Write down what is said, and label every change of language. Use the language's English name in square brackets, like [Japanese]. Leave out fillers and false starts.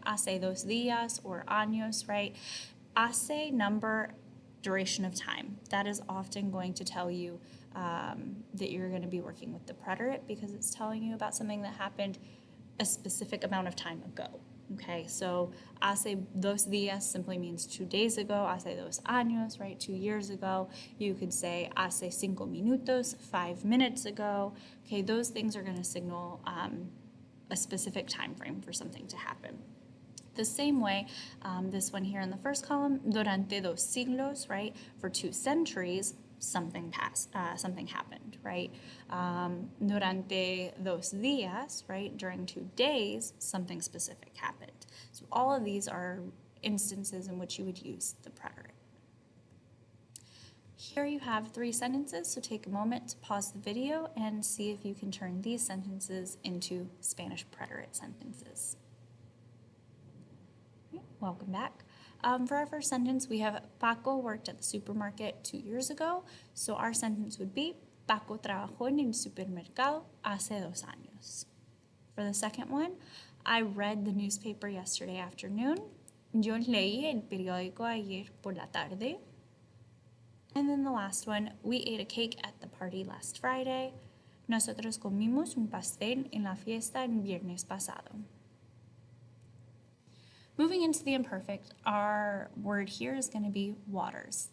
[Spanish] Hace 2 días [English] or años, right? Hace, number, duration of time. That is often going to tell you that you're going to be working with the preterite, because it's telling you about something that happened a specific amount of time ago. Okay, so [Spanish] hace 2 días [English] simply means 2 days ago. [Spanish] Hace 2 años, [English] right, 2 years ago. You could say [Spanish] hace 5 minutos, [English] 5 minutes ago. Okay, those things are going to signal a specific time frame for something to happen. The same way, this one here in the first column, [Spanish] durante 2 siglos, [English] right, for 2 centuries, something happened, right? [Spanish] Durante 2 días, [English] right, during 2 days, something specific happened. So all of these are instances in which you would use the preterite. Here you have 3 sentences, so take a moment to pause the video and see if you can turn these sentences into Spanish preterite sentences. Welcome back. For our first sentence, we have Paco worked at the supermarket 2 years ago. [Spanish] So our sentence would be, Paco trabajó en el supermercado hace 2 años. [English] For the second one, I read the newspaper yesterday afternoon. [Spanish] Yo leí el periódico ayer por la tarde. [English] And then the last one, we ate a cake at the party last Friday. [Spanish] Nosotros comimos un pastel en la fiesta el viernes pasado. [English] Moving into the imperfect, our word here is going to be waters.